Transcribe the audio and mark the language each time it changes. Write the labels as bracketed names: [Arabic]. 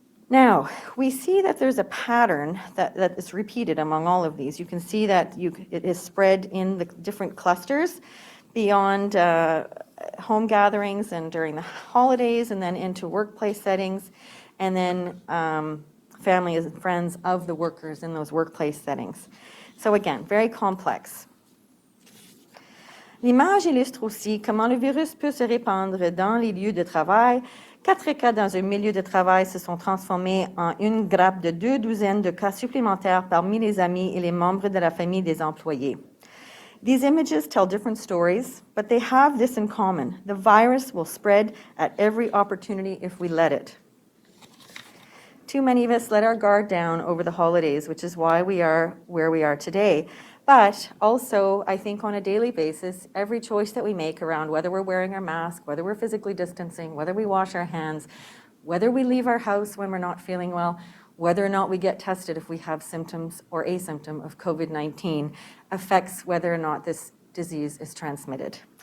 [English] Now, we see that there's a pattern that is repeated among all of these. You can see that it is spread in the different clusters beyond home gatherings and during the holidays, and then into workplace settings, and then families and friends of the workers in those workplace settings. So again, very complex. [French] L'image illustre aussi comment le virus peut se répandre dans les lieux de travail. 4 cas dans un milieu de travail se sont transformés en une grappe de 2 douzaines de cas supplémentaires parmi les amis et les membres de la famille des employés. [English] These images tell different stories, but they have this in common. The virus will spread at every opportunity if we let it. Too many of us let our guard down over the holidays, which is why we are where we are today. But also, I think on a daily basis, every choice that we make around whether we're wearing our mask, whether we're physically distancing, whether we wash our hands, whether we leave our house when we're not feeling well, whether or not we get tested if we have symptoms or a symptom of COVID-19 affects whether or not this disease is transmitted.